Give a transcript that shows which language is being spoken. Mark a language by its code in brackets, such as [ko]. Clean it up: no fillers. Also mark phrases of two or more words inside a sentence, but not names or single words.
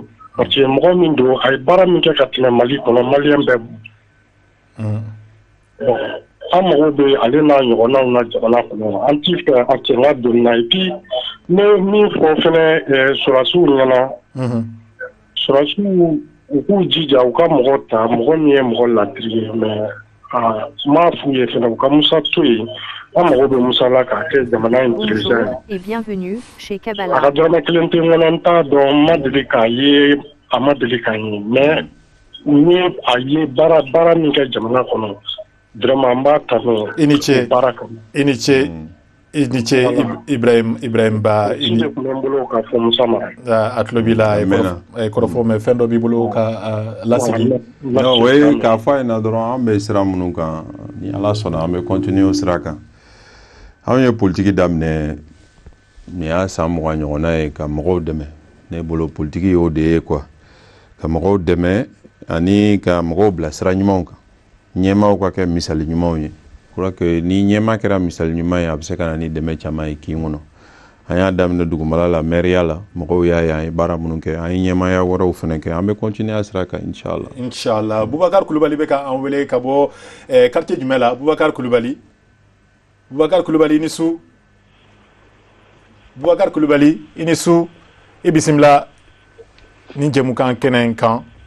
[bm] Parce que mɔgɔ min don a ye baara min kɛ ka tɛmɛ Mali kɔnɔ maliyɛn bɛɛ bon an mago bɛ ale n'a ɲɔgɔnnaw na jamana kɔnɔ an t'i fɛ a cɛ ka don na [fr] et puis [bm] ne min fɔ fɛnɛ sɔrɔdasiw ɲɛna sɔrɔdasiw u k'u jija u ka mɔgɔ ta mɔgɔ min ye mɔgɔ ladiri ye mais m'a f'u ye fɛnɛ u ka Musa to yen an mago bɛ Musa la k'a kɛ jamana in président [fr] et bienvenue chez a Kabbalah. [bm] ka dɔrɔmɛ kelen tɛ n kɔnɔ n t'a dɔn n ma deli k'a ye a ma deli k'a ye mais n ye a ye baara min kɛ jamana kɔnɔ vraiment n b'a kanu baara kɔnɔ. I ni ce Ibrahim Ba i ni tun bɛ n bolo k'a fɔ Musa Mara a tulo b'i la kɔrɔfɔ mais fɛn dɔ b'i bolo ka lasigi. [fr] Non, oui, [bm] k'a fɔ a ɲɛna dɔrɔn an bɛ sira minnu kan ni Ala sɔnna an bɛ continuer o sira kan. Anw ye politique daminɛ nin y'a san 20 ɲɔgɔnna ye ka mɔgɔw dɛmɛ ne bolo politique y'o de ye quoi ka mɔgɔw dɛmɛ ani ka mɔgɔw bila sira ɲumanw kan ɲɛmaaw ka kɛ misali ɲumanw ye. [fr] Je crois que [bm] ni ɲɛmaa kɛra misali ɲuman ye a bɛ se ka na ni dɛmɛ caman ye kin kɔnɔ an y'a daminɛ dugumala la maire la mɔgɔw y'a ye an ye baara minnu kɛ an ye ɲɛmaaya wɛrɛw fana kɛ an bɛ continuer a sira kan inshallah. Boubacar Coulibaly bɛ ka an wele ka bɔ quartier jumɛn la Boubacar Coulibaly i ni su Boubacar Coulibaly i ni su i bisimila ni jɛmukan kɛnɛ in kan.